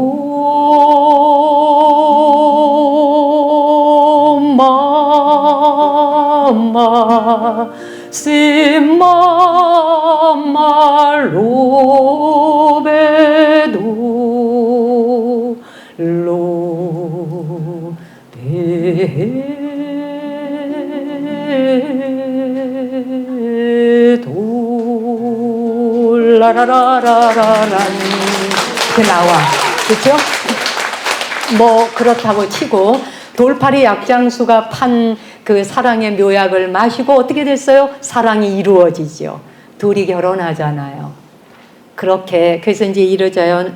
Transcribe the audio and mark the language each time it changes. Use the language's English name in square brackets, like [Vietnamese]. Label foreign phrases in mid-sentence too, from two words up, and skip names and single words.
[Italian] vo, mamma, se mamma lo vedo, lo vedo, [Korean] 라라라라라란 이렇게 나와. 그렇죠? 뭐 그렇다고 치고 돌팔이 약장수가 판 그 사랑의 묘약을 마시고 어떻게 됐어요? 사랑이 이루어지죠. 둘이 결혼하잖아요. 그렇게 그래서 이제 이러자요.